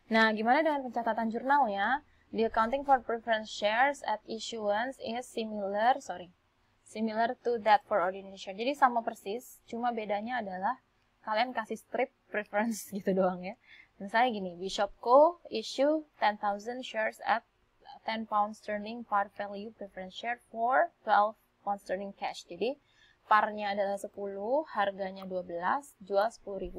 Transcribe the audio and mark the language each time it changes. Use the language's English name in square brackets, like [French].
[Indonesian] Nah, gimana dengan pencatatan jurnalnya? [English] The accounting for preference shares at issuance is similar to that for ordinary share. [Indonesian] Jadi sama persis, cuma bedanya adalah kalian kasih strip preference gitu doang ya. Misalnya gini, [English] Bishop Co. issue 10,000 shares at 10 pounds sterling par value preference share for 12 pounds sterling cash. [Indonesian] Jadi, parnya adalah 10, harganya 12, jual 10.000.